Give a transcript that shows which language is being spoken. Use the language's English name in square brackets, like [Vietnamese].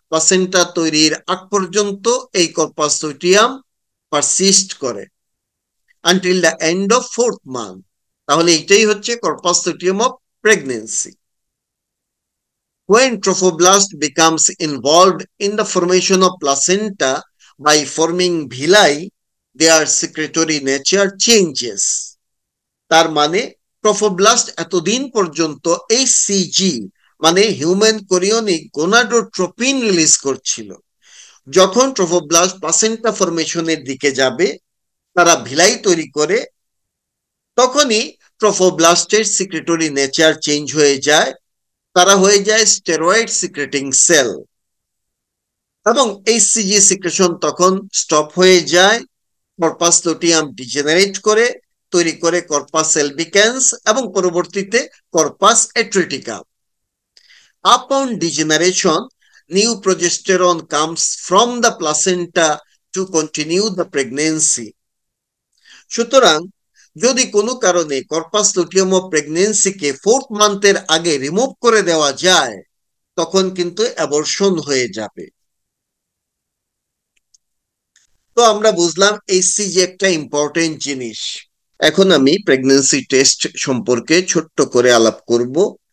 [Bangla] Placenta তৈরির আগ পর্যন্ত এই corpus luteum persist করে [English] until the end of fourth month. [Bangla] তাহলে এটাই হচ্ছে [English] corpus luteum of pregnancy. When trophoblast becomes involved in the formation of placenta by forming villi, their secretory nature changes. [Bangla] তার মানে ট্রফোব্লাস্ট এতদিন পর্যন্ত HCG মানে human chorionic gonadotropin release করছিল। যখন ট্রফোব্লাস্ট প্লাসেন্টা ফরমেশনের দিকে যাবে, তারা ভিলাই তৈরি করে, তখনই ট্রফোব্লাস্টের সিক্রেটরি নেচার চেঞ্জ হয়ে যায়, তারা হয়ে যায় স্টেরয়েড সিক্রেটিং সেল, এবং HCG সিক্রেশন তখন স্টপ হয়ে যায়, কর্পাস লুটিয়াম ডিজেনারেট করে, তৈরি করে কর্পাস এলবিকেন্স এবং পরবর্তীতে corpus এট্রিটিকাম। [English] Upon degeneration, new progesterone comes from the placenta to continue the pregnancy. [Bangla] সুতরাং যদি কোনো কারণে কর্পাস লুটিয়াম অফ প্রেগনেন্সিকে ফোর্থ মান্থের আগে রিমুভ করে দেওয়া যায়, তখন কিন্তু অ্যাবর্শন হয়ে যাবে। তো আমরা বুঝলাম HCG একটা ইম্পর্টেন্ট জিনিস। এখন আমি প্রেগন্যান্সি টেস্ট সম্পর্কে ছোট্ট করে আলাপ করব।